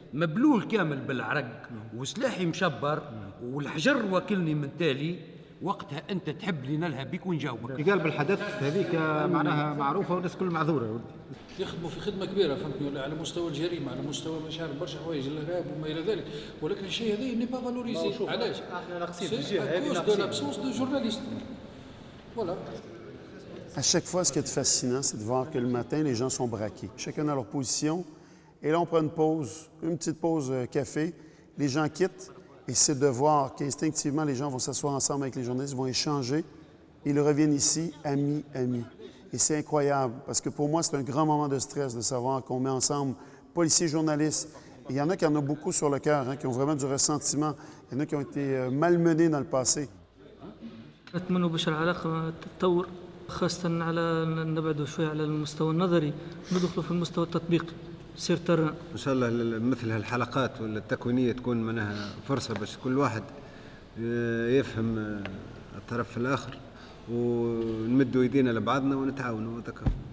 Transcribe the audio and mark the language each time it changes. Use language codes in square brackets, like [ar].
[ar] مبلول كامل بالعرق وسلاحي مشبر والحجر واكلني من تالي، وقتها انت تحب لي نلهى بيك ونجاوبك. قال بالحدث هذيك معناها معروفة والناس كل معذورة. يخدموا في خدمه كبيره فهمتني على مستوى الجريمه على مستوى مش عارف برشا حوايج الارهاب وما الى ذلك، ولكن الشيء هذا [fr] ني با فالوريزي. [ar] علاش؟ احنا ناقصين في الجهه هذه ناقصين [fr] دو لابسونس دو جورناليست. Voilà. À chaque fois, ce qui est fascinant, c'est de voir que le matin, les gens sont braqués. Chacun dans leur position. Et là, on prend une petite pause café. Les gens quittent. Et c'est de voir qu'instinctivement, les gens vont s'asseoir ensemble avec les journalistes, vont échanger. Ils reviennent ici, amis. Et c'est incroyable, parce que pour moi, c'est un grand moment de stress de savoir qu'on met ensemble policiers, journalistes. Et il y en a qui en ont beaucoup sur le cœur, qui ont vraiment du ressentiment. Il y en a qui ont été malmenés dans le passé. [ar] أتمنى باش العلاقة تتطور، خاصة على نبعدوا شوية على المستوى النظري ندخلوا في المستوى التطبيقي سير ترى. إن شاء الله مثل هالحلقات ولا التكوينية تكون منها فرصة باش كل واحد يفهم الطرف الآخر ونمدوا يدينا لبعضنا ونتعاونوا وذكر.